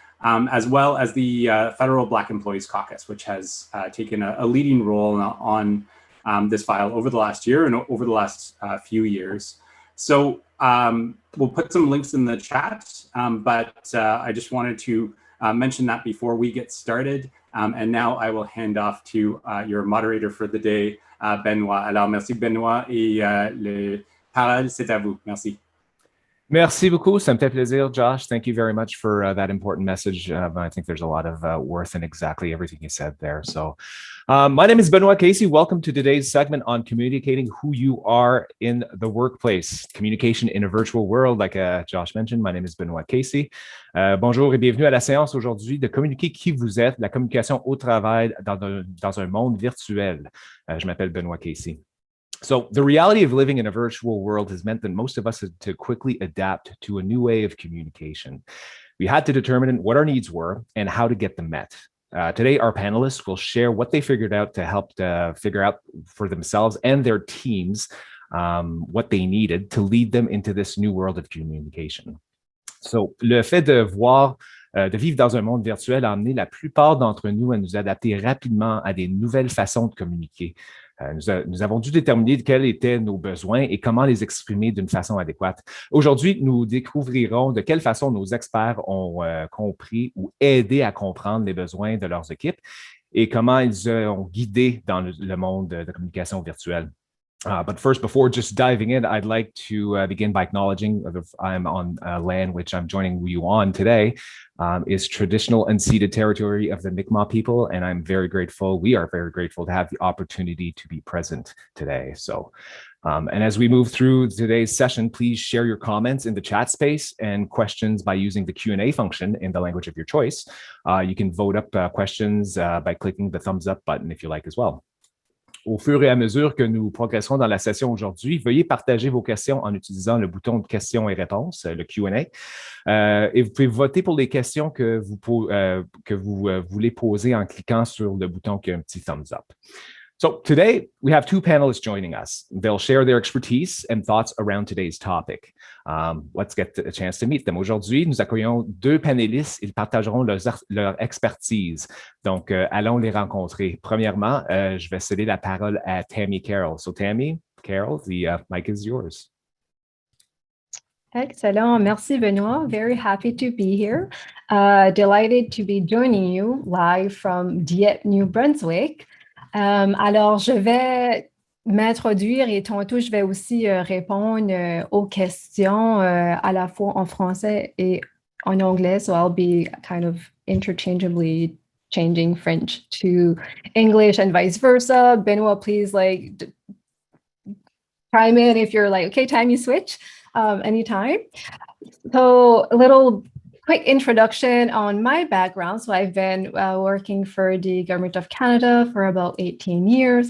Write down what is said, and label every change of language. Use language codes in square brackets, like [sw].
[en] As well as the Federal Black Employees Caucus, which has taken a leading role on this file over the last year and over the last few years. So we'll put some links in the chat, but I just wanted to mention that before we get started. And now I will hand off to your moderator for the day, Benoit. [fr] Alors, merci Benoit, et le parole, c'est à vous. Merci. Merci beaucoup. Ça me fait plaisir, Josh. [en] Thank you very much for that important message. I think there's a lot of worth in exactly everything you said there. So my name is Benoit Casey. Welcome to today's segment on communicating who you are in the workplace. Communication in a virtual world, like Josh mentioned. My name is Benoit Casey. [fr] Bonjour et bienvenue à la séance aujourd'hui de communiquer qui vous êtes, la communication au travail dans un monde virtuel. Je m'appelle Benoit Casey. [en] So the reality of living in a virtual world has meant that most of us had to quickly adapt to a new way of communication. We had to determine what our needs were and how to get them met. Today, our panelists will share what they figured out to help figure out for themselves and their teams what they needed to lead them into this new world of communication. [fr] So, le fait de vivre dans un monde virtuel a amené la plupart d'entre nous à nous adapter rapidement à des nouvelles façons de communiquer. Nous avons dû déterminer quels étaient nos besoins et comment les exprimer d'une façon adéquate. Aujourd'hui, nous découvrirons de quelle façon nos experts ont compris ou aidé à comprendre les besoins de leurs équipes et comment ils ont guidé dans le monde de communication virtuelle. [en] But first, before just diving in, I'd like to begin by acknowledging that I'm on land which I'm joining you on today is traditional unceded territory of the Mi'kmaq people, and I'm very grateful. We are very grateful to have the opportunity to be present today. So, and as we move through today's session, please share your comments in the chat space and questions by using the Q&A function in the language of your choice. You can vote up questions by clicking the thumbs up button if you like as well. [fr] Au fur et à mesure que nous progresserons dans la session aujourd'hui, veuillez partager vos questions en utilisant le bouton de questions et réponses, le Q&A. Et vous pouvez voter pour les questions que vous voulez poser en cliquant sur le bouton qui a un petit thumbs up. [en] So today, we have two panelists joining us. They'll share their expertise and thoughts around today's topic. Let's get a chance to meet them. [fr] Aujourd'hui, nous accueillons deux panélistes. Ils partageront leur expertise. Donc, allons les rencontrer. Premièrement, je vais céder la parole à Tammy Carroll. [en] So Tammy, Carroll, the mic is yours. [fr] Excellent. Merci, Benoit. [en] Very happy to be here. Delighted to be joining you live from Dieppe, New Brunswick. [fr] Alors, je vais m'introduire et tantôt, je vais aussi répondre aux questions à la fois en français et en anglais. [en] So I'll be kind of interchangeably changing French to English and vice versa. Benoit, please chime in if you're okay, time you switch anytime. So a little quick introduction on my background. So I've been working for the Government of Canada for about 18 years.